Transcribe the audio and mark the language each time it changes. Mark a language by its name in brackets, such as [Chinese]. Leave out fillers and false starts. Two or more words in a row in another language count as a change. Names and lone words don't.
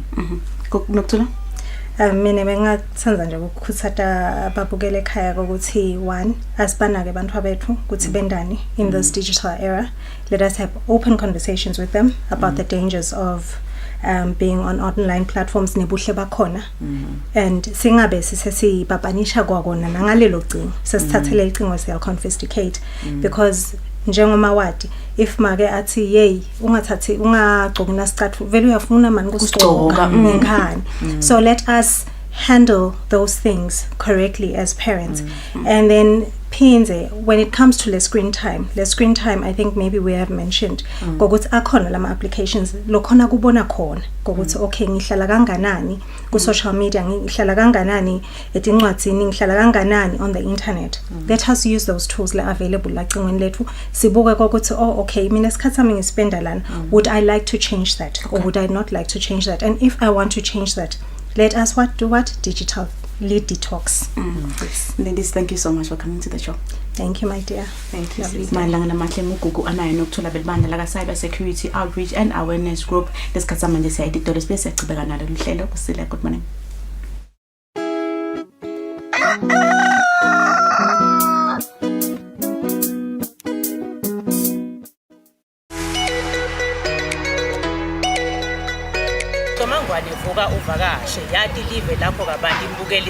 [Swati] Nokuthula? Mina bengathanda nje ukukhuthata ababukele ekhaya ukuthi one, asibanake abantu bethu ukuthi bendani [English] in this digital era. Let us have open conversations with them about the dangers of being on online platforms [Swati] nebuhle bakhona, and singabe sesibapanisha kwakona nangalelo cingo, sesithathele icingo siya [English] confiscate, because [Swati] njengoma wadi if make athi hey ungathathi ungagcoka nasicathu vele uyafuna mani kusigcoka ngani. [English] So let us handle those things correctly as parents. And then Pinze, when it comes to the screen time, I think maybe we have mentioned [Swati] ngokuthi akhona lama applications lokhona kubona khona ngokuthi okay ngihlala kanganani ku [English] social media, [Swati] ngihlala kanganani etincwadzini, ngihlala kanganani [English] on the internet. Let us use those tools [Swati] la available la cingweni lethu, sibuke ukuthi oh okay mina isikhathi sami ngispenda lana, [English] would I like to change that or would I not like to change that? And if I want to change that, let us do what? Digital lead detox. Ladies, thank you so much for coming to the show. Thank you, my dear. Thank you. [Swati] Malanga namahle ngugugu anayo nokuthola belibandla laka [English] cyber security outreach and awareness group. [Swati] Lesikhathi manje siya editolo bese siyachibeka nalo luhlelo kusile. [English] Good morning. [Swati] uvakashe yati live lapho kabantu imbukeli.